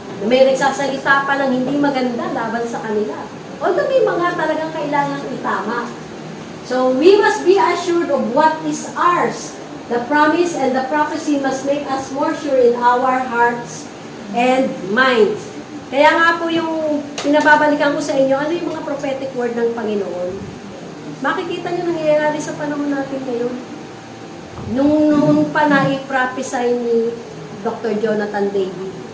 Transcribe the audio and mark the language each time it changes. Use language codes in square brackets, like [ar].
[tl] May nagsasalita pa ng hindi maganda laban sa kanila. Although may mga talagang kailangan itama. [en] So we must be assured of what is ours. The promise and the prophecy must make us more sure in our hearts and minds. [tl] Kaya nga po yung pinababalikan ko sa inyo, ano yung mga prophetic word ng Panginoon? Makikita nyo nangyayari sa panahon natin ngayon. Nung pa na-prophesy ni Dr. Jonathan David.